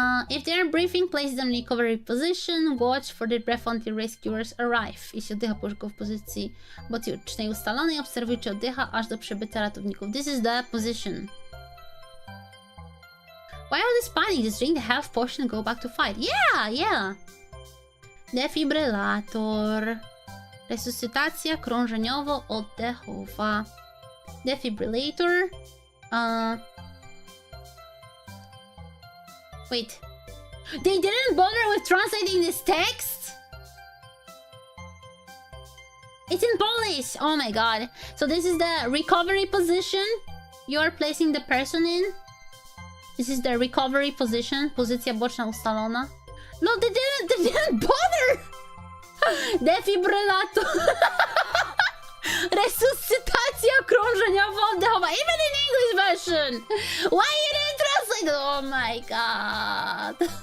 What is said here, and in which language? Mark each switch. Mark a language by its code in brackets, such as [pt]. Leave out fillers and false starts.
[en] If they're briefing, place them in recovery position. Watch for their breath until rescuers arrive. [pl] Jeśli oddycha, połóż go w pozycji botycznej ustalonej. Obserwuj, czy oddycha, aż do przybycia ratowników. [en] This is the position. Why all this panic? Just drink the health potion and go back to fight. [pl] Yeah. Defibrylator. Resuscytacja krążeniowo-oddechowa. [en] Defibrillator. Wait. They didn't bother with translating this text? It's in Polish! Oh my god. So this is the recovery position you are placing the person in. This is the recovery position. [pl] Pozycja boczna ustalona. [en] No, they didn't bother! [pl] Defibrylator. Resuscytacja krążeniowo-oddechowa. [en] Even in English version. Why you didn't translate? Oh my god.